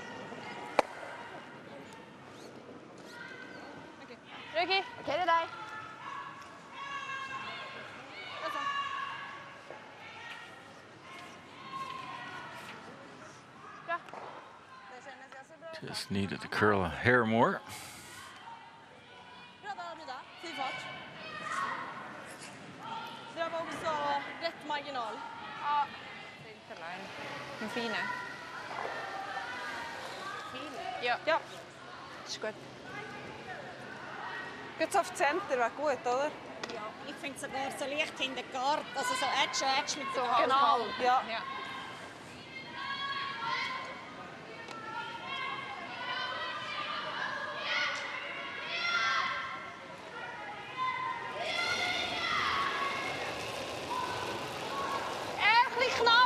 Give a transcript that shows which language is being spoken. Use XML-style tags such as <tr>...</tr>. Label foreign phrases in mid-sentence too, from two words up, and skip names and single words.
<sv>Okej. Ricky. Okej, det där. Bra. Det kändes ganska bra.</sv> <en>Just needed to curl a hair more.</en> <sv>Bra där, Brida. Fin fart. Det var också rätt marginal. Ja, det är inte lögn. Men fina. Ja. Ja.</sv> <de>Ist gut. Jetzt auf Center wäre gut, oder? Ja, ich finde sogar so leicht hinter der Gard, also so Edge mit der Genau, ja. Ja. Ein bisschen knapp.</de>